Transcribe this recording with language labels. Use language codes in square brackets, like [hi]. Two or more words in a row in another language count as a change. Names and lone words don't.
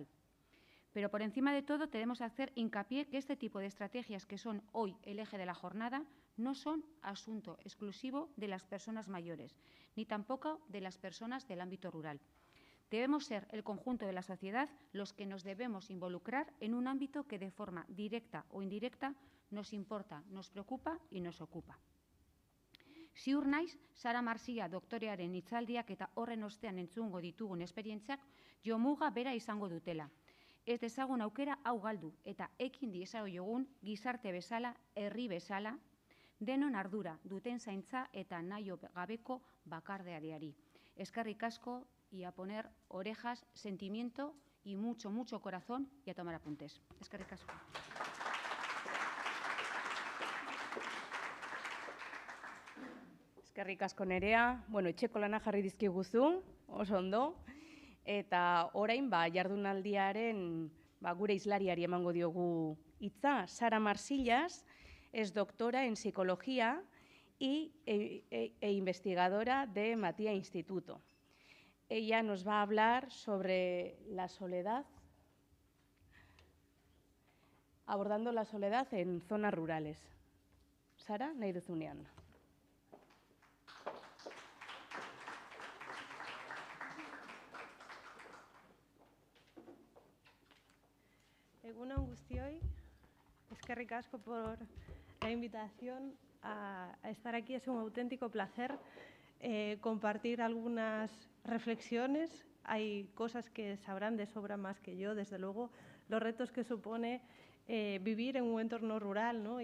[es] Pero por encima de todo tenemos que hacer hincapié que este tipo de estrategias que son hoy el eje de la jornada no son asunto exclusivo de las personas mayores, ni tampoco de las personas del ámbito rural. Debemos ser el conjunto de la sociedad los que nos debemos involucrar en un ámbito que de forma directa o indirecta nos importa, nos preocupa y nos ocupa. [eu] Ziur naiz, Sara Marsia doktorearen hitzaldiak eta horren ostean entzungo ditugun esperientziak jomuga bera izango dutela. Ez dezagun aukera hau galdu eta ekin diezaiogun gizarte bezala, herri bezala, denon ardura duten zaintza eta nahi gabeko bakardeari. Eskerrik asko [es] y a poner orejas, sentimiento y mucho, mucho corazón y a tomar apuntes. [eu] Eskerrik asko. Eskerrik asko Nerea. Bueno, etxeko lana jarri dizkiguzu, oso ondo. Eta orain, jardunaldiaren gure hizlariari emango diogu hitza. [es] Sara Marsillas es doctora en psicología e investigadora de Matia Instituto. Ella nos va a hablar sobre la soledad, abordando la soledad en zonas rurales. [eu] Sara, nahi duzunean. Egunon guztioi, eskerrik asko [es] por la invitación a estar aquí. Es un auténtico placer compartir algunas reflexiones. Hay cosas que sabrán de sobra más que yo, desde luego, los retos que supone vivir en un entorno rural, ¿no?